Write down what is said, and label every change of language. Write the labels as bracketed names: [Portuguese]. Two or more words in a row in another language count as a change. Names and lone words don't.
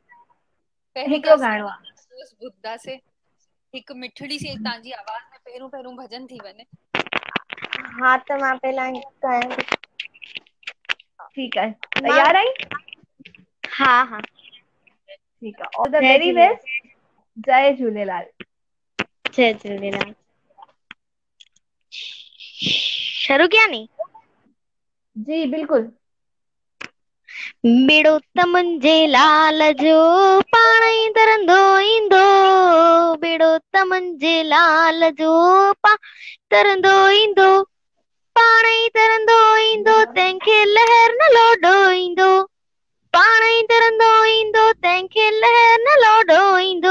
[Sindhi] हिकिड़ो ॻाइणो आहे। ॿुधंदासीं हिकु मिठड़ी सी तव्हांजी आवाज़ में पहिरियों भॼन थी वञे। हा त मां पहिला ॻायां। ठीकु आहे, तयार आहीं? हा हा ठीकु आहे, [English] All the very best. जय झूलेलाल। [Sindhi] जय झूलेलाल। [Hindi] शुरू किया [Sindhi] नी? जी बिल्कुल। बेड़ो त मुंहिंजे लाल जो पाण ई तरंदो ईंदो, बेड़ो त मुंहिंजे लाल जो तरंदो ईंदो, पाण ई तरंदो ईंदो, तंहिंखे लहर न लोॾो ईंदो, पाण ई तरंदो ईंदो, तंहिंखे लहर न लोॾो ईंदो।